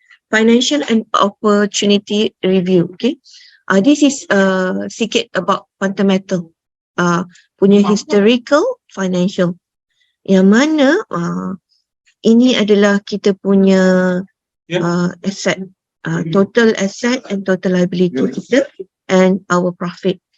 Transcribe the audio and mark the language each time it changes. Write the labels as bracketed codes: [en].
[en] Financial and opportunity review. Okay. This is [ms] sikit [en] about Quantum Metal. [ms] Punya [en] historical financial. [ms] Yang mana ini adalah kita punya asset. [en] Total asset and total liability [ms] kita [en] and our profit.